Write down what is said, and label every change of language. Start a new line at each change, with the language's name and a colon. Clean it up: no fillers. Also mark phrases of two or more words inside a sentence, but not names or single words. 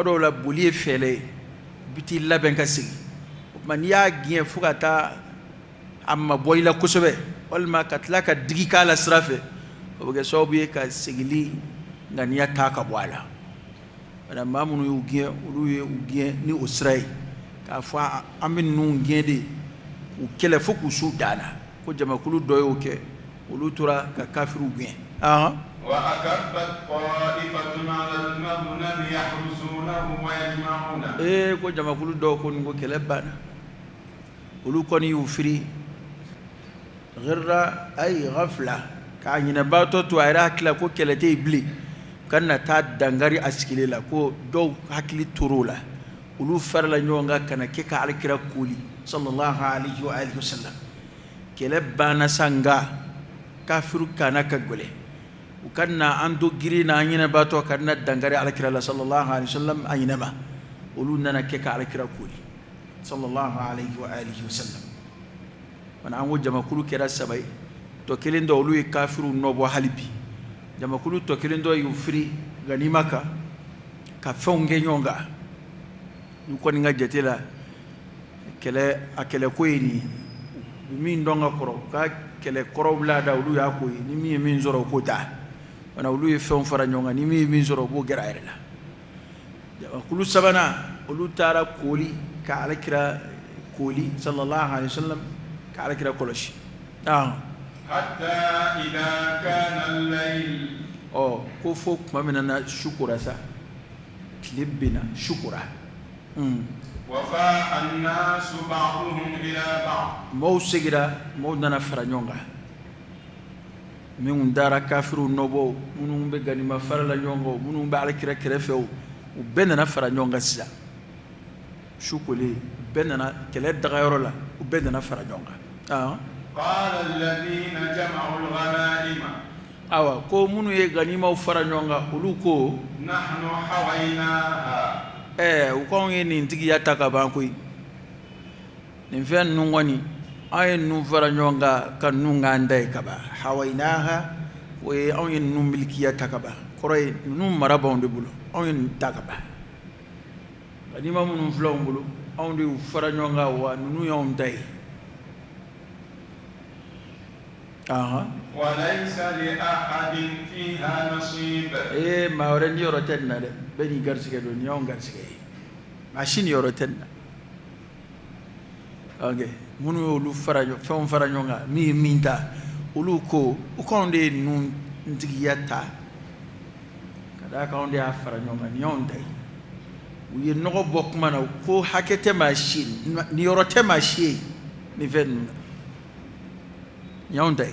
Bambara: dɔw la boli ye fɛɛlɛ ye i bɛ t'i labɛn ka segin o tuma n'i y'a gɛn fo ka taa a mabɔ i la kosɛbɛ walima ka tila ka digi k'a la sira fɛ o bɛ kɛ sababu ye ka segili ŋaniya taa ka bɔ a la wala maa minnu y'u gɛn olu ye u gɛn ni o sira ye k'a fɔ an bɛ ninnu gɛn de u kɛlɛ fo k'u s'u dan na ko jamakulu dɔ y'o kɛ olu tora ka kafiru gɛn
Arabic: وأكبت طائفة على المغنم يحرسونه ويجمعونه
Bambara: ko jamakulu dɔw ko nin ko kɛlɛ banna olu kɔni y'u firi
Arabic: غرة أي غفلة
Bambara: k'a ɲinɛbaatɔ to a yɛrɛ hakili la ko kɛlɛ tɛ yen bilen ka na taa dangari a sigilen la ko dɔw hakili tor'o la olu farala ɲɔgɔn kan ka na kɛ ka alakira koli
Arabic: صلى الله عليه وآله وسلم
Bambara: kɛlɛ banna sa nka kafiru kana ka gɛlɛ u ka na an to girin na an ɲinɛbaatɔ ka na dangari alakira la
Arabic: صلى الله عليه وسلم
Bambara: a ɲinɛma olu nana kɛ ka alakira koli
Arabic: صلى الله عليه وآله وسلم
Bambara: wana an ko jamakulu kɛra 3 ye tɔ kelen dɔ olu ye kafiru nɔbɔ hali bi jamakulu tɔ kelen dɔ y'u firi ganima kan ka fɛnw kɛ ɲɔgɔn kan n'u kɔni ka jate la a kɛlɛko ye nin ye min dɔn ka kɔrɔ ka kɛlɛ kɔrɔw laada olu y'a ko ye ni min ye min sɔrɔ o k'o ta wana olu ye fɛnw fara ɲɔgɔn kan ni min ye min sɔrɔ o b'o gɛrɛ a yɛrɛ la jamakulu 3nan olu taara koli ka alakira koli
Arabic: صلى الله عليه وسلم
Bambara: ka alakira kɔlɔsi
Arabic: حتى إذا كان الليل
Bambara: ko fo tuma min na su kora sa tile bɛnna su kora
Arabic: وفاء الناس بعضهم إلى بعض
Bambara: maaw segira maaw nana fara ɲɔgɔn kan minnu dara kafiru nɔbɔ minnu bɛ ganima fara la ɲɔgɔn kan minnu bɛ alakira kɛrɛfɛ u bɛɛ nana fara ɲɔgɔn kan sisan su kolen u bɛɛ nana kɛlɛ dagayɔrɔ la u bɛɛ nana fara ɲɔgɔn kan
Arabic: قال الذين جمعوا الغنائم
Bambara: ko minnu ye ganimaw fara ɲɔgɔn kan olu ko
Arabic: نحن حويناها
Bambara: u ko anw ye nin tigiya ta ka ban koyi nin fɛn ninnu kɔni an ye ninnu fara ɲɔgɔn kan ka ninnu k'an da ye ka ban hawainaha o ye anw ye ninnu milikiya ta ka ban kɔrɔ ye ninnu mara b'anw de bolo anw ye nin ta ka ban ganima minnu filɛ anw bolo anw de y'u fara ɲɔgɔn kan wa ninnu y'anw ta ye
Arabic: وليس لأحد فيها نصيب
Bambara: maa wɛrɛ ni yɔrɔ tɛ nin na dɛ bɛɛ n'i garisɛgɛ don nin y'anw garisɛgɛ ye maa si ni yɔrɔ tɛ nin na minnu y'olu fɛnw fara ɲɔgɔn kan min ye min ta olu ko u k'anw de ye ninnu tigiya ta ka d'a kan anw de y'a fara ɲɔgɔn kan nin y'anw ta ye u ye nɔgɔ bɔ kuma na ko hakɛ tɛ maa si ye nin yɔrɔ tɛ maa si ye nin fɛn ninnu na يوم داي